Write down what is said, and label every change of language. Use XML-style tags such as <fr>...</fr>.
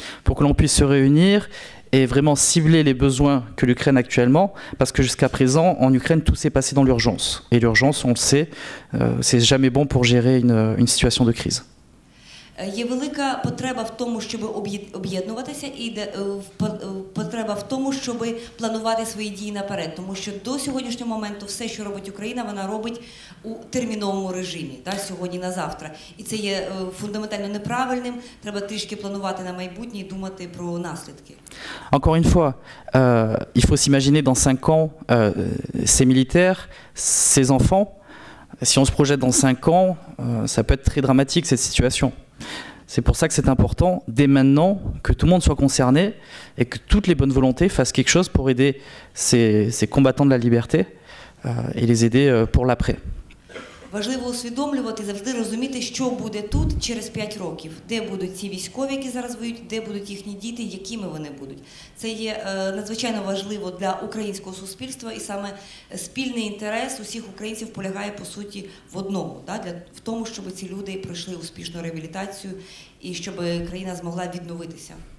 <fr>Pour que l'on puisse se réunir et vraiment cibler les besoins que l'Ukraine actuellement, parce que jusqu'à présent, en Ukraine, tout s'est passé dans l'urgence. Et l'urgence, on le sait, c'est jamais bon pour gérer une situation de crise.</fr> <uk>Є велика потреба в тому, щоб об'єднуватися, і потреба в тому, щоб планувати свої дії наперед. Тому що до сьогоднішнього моменту все, що робить Україна, вона робить у терміновому режимі, сьогодні на завтра. І це є фундаментально неправильним. Треба трішки планувати на майбутнє і думати про наслідки.</uk> <fr>Encore une fois, il faut s'imaginer dans 5 ans, ces militaires, ces enfants. Si on se projette dans 5 ans, ça peut être très dramatique cette situation. C'est pour ça que c'est important, dès maintenant, que tout le monde soit concerné et que toutes les bonnes volontés fassent quelque chose pour aider ces combattants de la liberté et les aider pour l'après.</fr> <uk>Важливо усвідомлювати, завжди розуміти, що буде тут через 5 років, де будуть ці військові, які зараз воюють, де будуть їхні діти, якими вони будуть. Це є надзвичайно важливо для українського суспільства, і саме спільний інтерес усіх українців полягає, по суті, в одному, в тому, щоб ці люди пройшли успішну реабілітацію і щоб країна змогла відновитися.</uk>